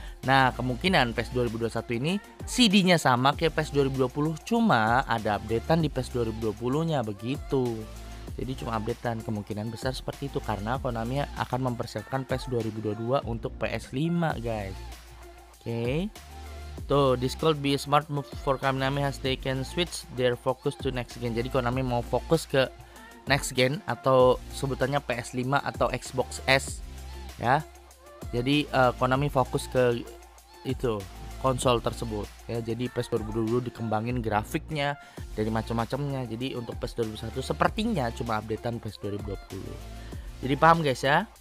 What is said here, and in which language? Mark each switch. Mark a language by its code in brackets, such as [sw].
[id] Nah, kemungkinan PES 2021 ini CD-nya sama kayak PES 2020, cuma ada updatean di PES 2020-nya begitu. Jadi cuma updatean, kemungkinan besar seperti itu karena Konami akan mempersiapkan PES 2022 untuk PS5, guys. Oke. [en] Tuh, this could be a smart move for Konami as they can switch their focus to next gen. [id] Jadi Konami mau fokus ke next gen atau sebutannya PS5 atau Xbox S ya. Jadi Konami fokus ke itu konsol tersebut ya. Jadi PES 2022 dikembangin grafiknya dari macam-macamnya. Jadi untuk PES 2021 sepertinya cuma updatean PES 2020. Jadi paham guys ya.